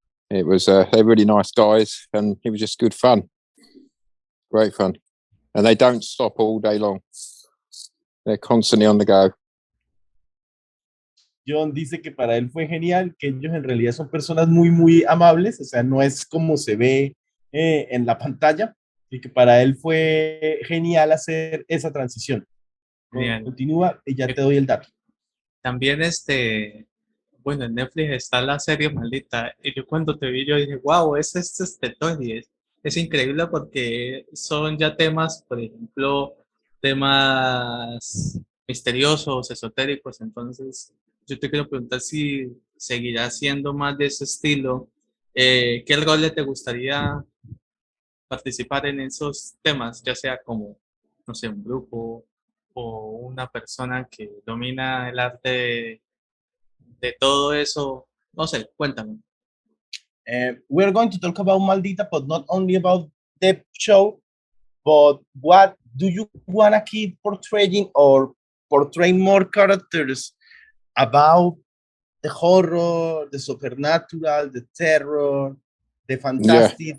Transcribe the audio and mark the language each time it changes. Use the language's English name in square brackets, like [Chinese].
[English] It was they're really nice guys, and it was just good fun. Great fun. And they don't stop all day long. They're constantly on the go. [Spanish] John dice que para él fue genial, que ellos en realidad son personas muy amables, o sea, no es como se ve en la pantalla, y que para él fue genial hacer esa transición. Bien. Continúa y ya te doy el dato. También bueno, en Netflix está la serie Maldita, y yo cuando te vi yo dije, wow, es Tony, es increíble porque son ya temas, por ejemplo, temas misteriosos, esotéricos. Entonces yo te quiero preguntar si seguirás siendo más de ese estilo. ¿Qué rol te gustaría participar en esos temas, ya sea como, no sé, un grupo o una persona que domina el arte de todo eso? No sé, cuéntame. [English] We're going to talk about Maldita, but not only about the show, but what do you want to keep portraying or portray more characters about the horror, the supernatural, the terror, the fantastic?